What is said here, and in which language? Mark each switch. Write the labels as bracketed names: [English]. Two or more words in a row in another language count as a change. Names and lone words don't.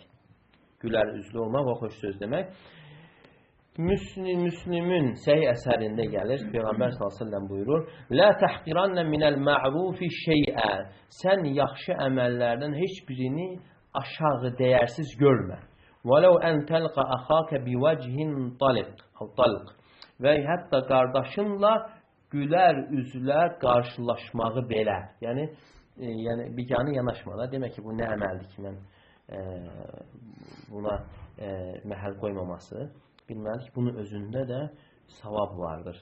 [Azerbaijani] Gülər üzlü olmaq və xoş söz demək. Müslümün səhih əsərində gəlir, Peyğəmbər s.ə.v buyurur, [Arabic] لا تحقرن من المعروف شيئا. [Azerbaijani] Sən yaxşı əməllərdən heç birini aşağı dəyərsiz görmə. [Arabic] وَلَوْ أَنْ تَلْقَ أَخَاكَ بِوَجْهٍ طَلْقٍ. [Azerbaijani] Və hətta qardaşınla gülər üzlə qarşılaşmağı belə. Yəni biganə yanaşmada. Demək ki, bu nə əməldir ki, mən buna məhəl qoymaması. Bilməli ki, bunun özündə də savab vardır.